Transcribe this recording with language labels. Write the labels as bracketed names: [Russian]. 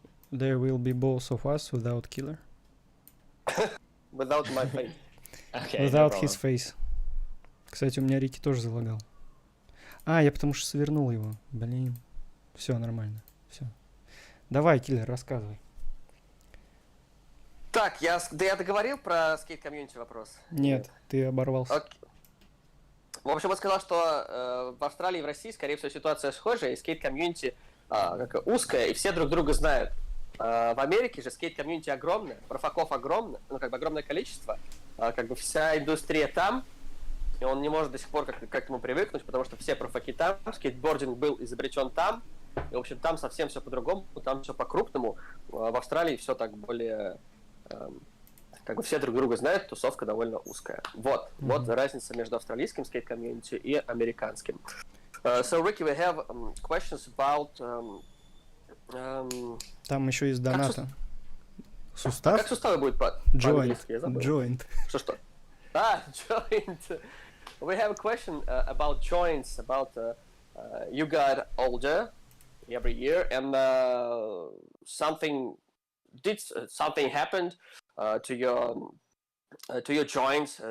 [English] There will be both of us without killer. Without my face. Okay. No Without problem. his face. [Russian] Кстати, у меня Рики тоже залагал. А, я потому что свернул его. Блин. Все нормально. Все. Давай, киллер, рассказывай. Так, я договорил про скейт-комьюнити вопрос? Нет, ты оборвался. Окей. В общем, он сказал, что в Австралии и в России, скорее всего, ситуация схожая, и скейт-комьюнити узкая, и все друг друга знают. В Америке же скейт-комьюнити огромное, профаков огромное, ну, как бы огромное количество, как бы вся индустрия там, и он не может до сих пор как к этому привыкнуть, потому что все профаки там, скейтбординг был изобретен там, и, в общем, там совсем все по-другому, там все по-крупному. В Австралии все так более... как бы все друг друга знают, тусовка довольно узкая. Вот разница между австралийским скейт-комьюнити и американским. [English] So, Ricky, we have questions about... [Russian] Там еще есть доната. Сустав? Как суставы будет [English] Joint. [Russian] Я забыл. [English] Joint. [Russian] Что? Joint. [English] We have a question about joints, about you got older every year, and something happened to your joints.